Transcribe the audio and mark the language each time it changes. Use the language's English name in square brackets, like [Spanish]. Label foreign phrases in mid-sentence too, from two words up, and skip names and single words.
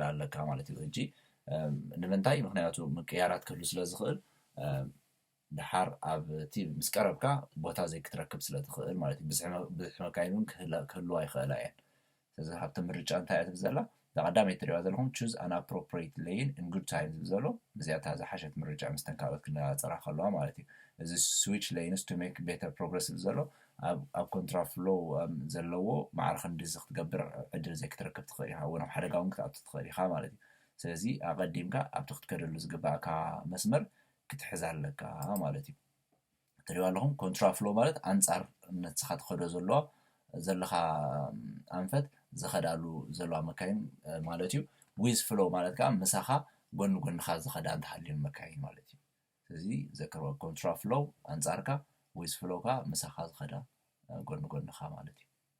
[Tigrinya] ኣለካ ማለት እዩ ሕጂ ንምንታይ ምክንያቱ ምቅያራት ክህሉ ስለ ዝኽእል ድሓር ኣብቲ ምስ ቀረብካ ቦታ ዘይክትረክብ ስለ ትኽእል ማለት እዩ ብዙሕ መካይን እውን ክህልዋ ይኽእላ እየን ስለዚ ሃብቲ ምርጫ እንታይ እያ ትብል ዘላ ቀዳመይ ትሪእዋ ዘለኹም [English] choose an appropriate lane in good time [Tigrinya] ዝብል ዘሎ እዚኣታ ዝሓሸት ምርጫ ምስተን ካልኦት ክነፃፀራ ከለዋ ማለት እዩ እዚ switch [English] lanes to make better progress [Tigrinya] ዝብል ዘሎ ኣብ ኮንትራፍሎው ዘለዎ ማዕረ ክንዲዚ ክትገብር ዕድል ዘይክትረክብ ትኽእል ኢኻ እውን ኣብ ሓደጋ እውን ክትኣቱ ትኽእል ኢኻ ማለት እዩ ስለዚ ኣቐዲምካ ኣብቲ ክትከደሉ ዝግባእካ መስመር ክትሕዝ ኣለካ ማለት እዩ ትሪእዋ ኣለኹም ኮንትራፍሎው ማለት ኣንጻር ነትስኻ ትኸዶ ዘለኻ ኣንፈት ዝኸዳሉ ዘለዋ መካይን ማለት እዩ [English] with flow [Tigrinya] ማለት ከዓ ምሳኻ ጎኒ ጎኒኻ ዝኸዳ እንተሃልዩን መካይን ማለት እዩ ስለዚ ዘክርዎ ኮንትራፍሎው ኣንጻርካ [English] with flow [Tigrinya] ከዓ ምሳኻ ዝኸዳ ጎኒ ጎኒኻ ማለት እዩ